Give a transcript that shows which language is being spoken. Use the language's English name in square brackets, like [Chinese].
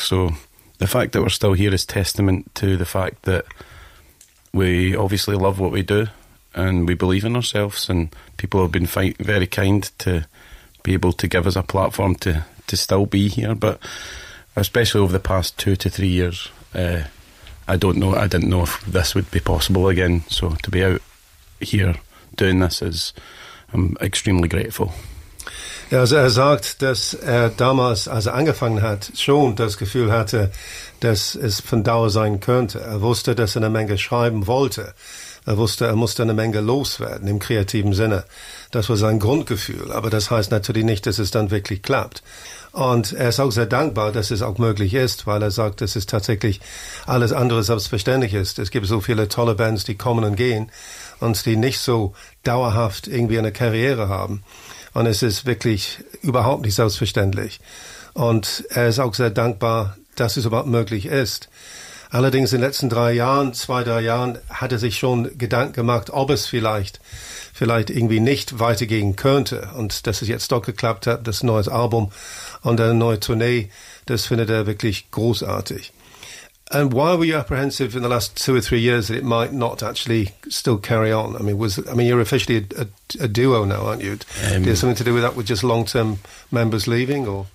[English] So the fact that we're still here is testament to the fact that we obviously love what we do and we believe in ourselves, and people have been very kind to be able to give us a platform to still be here. But especially over the past 2 to 3 years, I didn't know if this would be possible again. So to be out here doing this I'm extremely grateful. [German] Er sagt, dass er damals, als er angefangen hat, schon das Gefühl hatte, dass es von Dauer sein könnte. Er wusste, dass er eine Menge schreiben wollte. Er wusste, er musste eine Menge loswerden im kreativen Sinne. Das war sein Grundgefühl. Aber das heißt natürlich nicht, dass es dann wirklich klappt. Und er ist auch sehr dankbar, dass es auch möglich ist, weil er sagt, dass es tatsächlich alles andere selbstverständlich ist. Es gibt so viele tolle Bands, die kommen und gehen und die nicht so dauerhaft irgendwie eine Karriere haben. Und es ist wirklich überhaupt nicht selbstverständlich. Und er ist auch sehr dankbar, dass es überhaupt möglich ist. Allerdings in den letzten zwei, drei Jahren, hat er sich schon Gedanken gemacht, ob es vielleicht irgendwie nicht weitergehen könnte. Und dass es jetzt doch geklappt hat, das neue Album und eine neue Tournee, das findet er wirklich großartig. [English] And why were you apprehensive in the last 2 or 3 years that it might not actually still carry on? You're officially a duo now, aren't you? Is there something to do with that, with just long-term members leaving? Or